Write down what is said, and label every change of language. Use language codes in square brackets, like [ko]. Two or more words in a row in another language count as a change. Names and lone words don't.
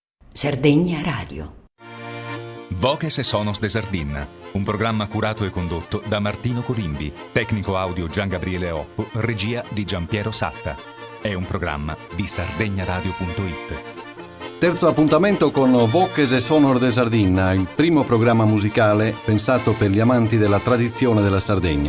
[it] Sardegna Radio. Voces e Sonos de Sardegna, un programma curato e condotto da Martino Colimbi, tecnico audio Gian Gabriele Oppo, regia di Giampiero Satta. È un programma di sardegnaradio.it. Terzo appuntamento con Voces e Sonos de Sardegna, il primo programma musicale pensato per gli amanti della tradizione della Sardegna.